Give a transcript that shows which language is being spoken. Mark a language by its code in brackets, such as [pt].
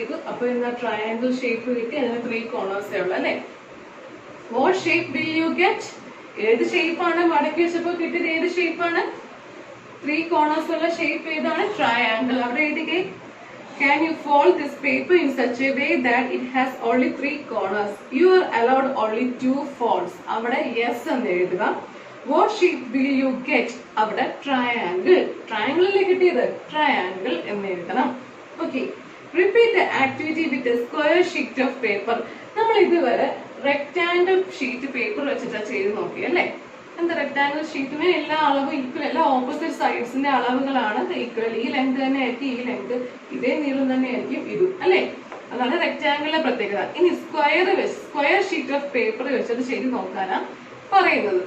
[ml] അപ്പൊ എന്നാ triangle shape കിട്ടി. അതിന് 3 കോർണേഴ്സേ ഉള്ളു അല്ലേ. [en] What shape will you get? [ml] ഏത് ഷേപ്പാണ് മടക്കി വെച്ചപ്പോ കിട്ടിയത്? ഏത് ഷേപ്പാണ്? 3 corners ഉള്ള ഷേപ്പ് ഏതാണ്? ട്രയാങ്കിൾ. അവിടെ എഴുതിക്കേ. [en] Can you fold this paper in such a way that it has only 3 corners? You are allowed only 2 folds. [ml] അവിടെ yes എന്ന് എഴുതുക. [en] What shape will you get? [ml] അവിടെ ട്രയാങ്കിൾ. ട്രയാങ്കിളിലെ കിട്ടിയത് ട്രയാങ്കിൾ എന്ന് എഴുതണം. [en] Okay. Repeat the activity with a square sheet of paper. [ml] നമ്മൾ ഇതുവരെ rectangle sheet paper വെച്ചിട്ടാ ചെയ്ത് നോക്കി അല്ലേ. എന്താ, റെക്ടാംഗിൾ ഷീറ്റിന് എല്ലാ അളവും ഈക്വൽ, എല്ലാ ഓപ്പോസിറ്റ് സൈഡ്സിന്റെ അളവുകളാണ് ഈക്വൽ. ഈ ലെങ്ത് തന്നെ ആയിരിക്കും ഈ ലെങ്ത്, ഇതേ നീളം തന്നെ ആയിരിക്കും ഇതും അല്ലെ. അതാണ് റെക്ടാംഗിളിലെ പ്രത്യേകത. ഇനി സ്ക്വയർ ഷീറ്റ് ഓഫ് പേപ്പർ വെച്ചത് ചെയ്ത് നോക്കാനാ പറയുന്നത്.